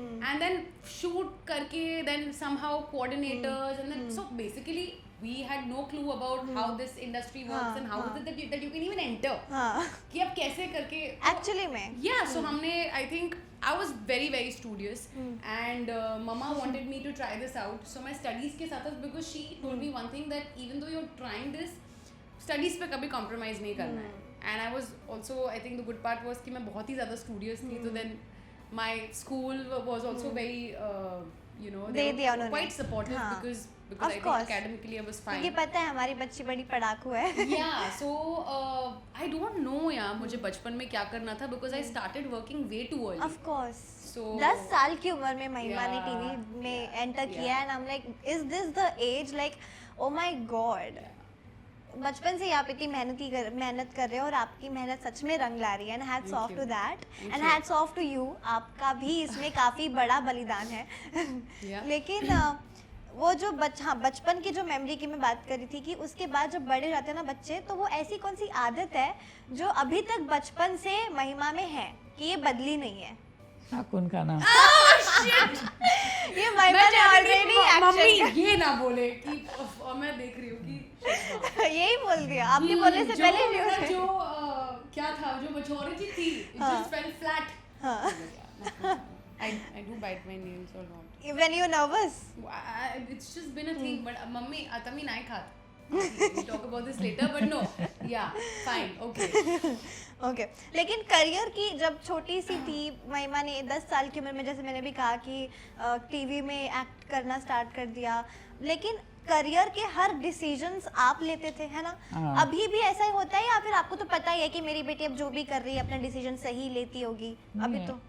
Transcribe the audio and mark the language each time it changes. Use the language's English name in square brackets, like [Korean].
[English] and then shoot करके then somehow coordinators and then so basically we had no clue about how this industry works and how is it that you can even enter [Hindi] कि अब कैसे करके actually में [English] yeah so हमने I think I was very studious and mama wanted me to try this out so my studies के साथ because she told me one thing that even though you're trying this studies पे [Hindi] कभी compromise नहीं करना है [English] and I was also I think the good part was [Hindi] कि मैं बहुत ही ज़्यादा studious थी तो [English] then my school was also very you know they were quite supportive because I think academically I was fine [Hindi] क्योंकि पता है हमारी बच्ची बड़ी पढ़ाकू है [English] yeah so I don't know [Hindi] यार मुझे बचपन में क्या करना था [English] because I started working way too early of course so [Hindi] 10 साल की उम्र में महिमा ने टीवी में एंटर किया [English] and I'm like is this the age like oh my god [Hindi] बचपन से आप इतनी मेहनत कर रहे हो और आपकी मेहनत सच में रंग ला रही है [English] and hats off to that and hats off to you [Hindi] आपका भी इसमें काफ़ी बड़ा बलिदान है लेकिन वो जो बचपन की जो मेमोरी की मैं बात कर रही थी कि उसके बाद जब बड़े जाते हैं ना बच्चे तो वो ऐसी कौन सी आदत है जो अभी तक बचपन से महिमा में है कि ये बदली नहीं है नाखून खाना ये महिमा ने ऑलरेडी मम्मी ये ना बोले कि मैं देख रही हूँ कि यही बोल दिया आपने बोलने से पहले न्यूज़ जो क्या था जो मैच्योरिटी थी [English] it just fell flat I do bite my nails a lot when you're nervous it's just been a thing but mummy [Marathi] आता मी नाही खात [English] we'll talk about this later but no yeah fine [Hindi] okay लेकिन career की जब छोटी सी थी महिमा ने 10 साल की उम्र में जैसे मैंने भी कहा कि टीवी में एक्ट करना स्टार्ट कर दिया लेकिन करियर के हर डिसीजंस आप लेते थे है ना अभी भी ऐसा ही होता है या फिर आपको तो पता ही है कि मेरी बेटी अब जो भी कर रही है अपना डिसीजन सही लेती होगी अभी तो